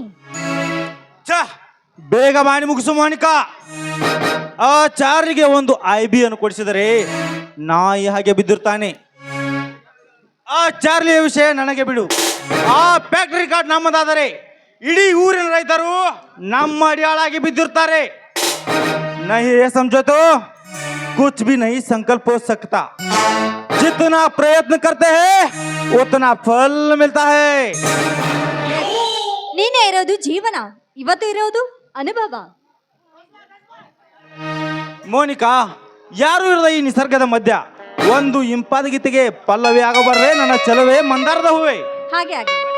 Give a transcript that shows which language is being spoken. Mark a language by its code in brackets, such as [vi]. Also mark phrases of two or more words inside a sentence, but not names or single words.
[kn] ಛ, ಬೇಗ ಮಾಡಿ ಮುಗಿಸು ಮೋನಿಕಾ. ಆ ಚಾರ್ಲಿಗೆ ಒಂದು IB ಅನ್ನು ಕೊಡಿಸಿದರೆ ನಾಯಿ ಹಾಗೆ ಬಿದ್ದಿರ್ತಾನೆ. ಆ ಚಾರ್ಲಿಯ ವಿಷಯ ನನಗೆ ಬಿಡು. ಆ [en] factory card [kn] ನಮ್ಮದಾದರೆ ಇಡೀ ಊರಿನ ರೈತರು ನಮ್ಮ ಅಡಿಯಾಳಾಗಿ ಬಿದ್ದಿರ್ತಾರೆ. [hi] नहीं ये समझो तो कुछ भी नहीं संकल्प हो सकता. जितना प्रयत्न करते हैं उतना फल मिलता है. [kn] ನೀನೇ ಇರೋದು ಜೀವನ, ಇವತ್ತು ಇರೋದು ಅನುಭವ. ಮೋನಿಕಾ, ಯಾರು ಇರದ ಈ ನಿಸರ್ಗದ ಮಧ್ಯ ಒಂದು ಇಂಪಾದ ಗೀತೆಗೆ ಪಲ್ಲವಿ ಆಗಬಾರ್ದೆ ನನ್ನ ಚಲವೇ ಮಂದಾರದ ಹೂವೆ. ಹಾಗೆ ಆಗಿ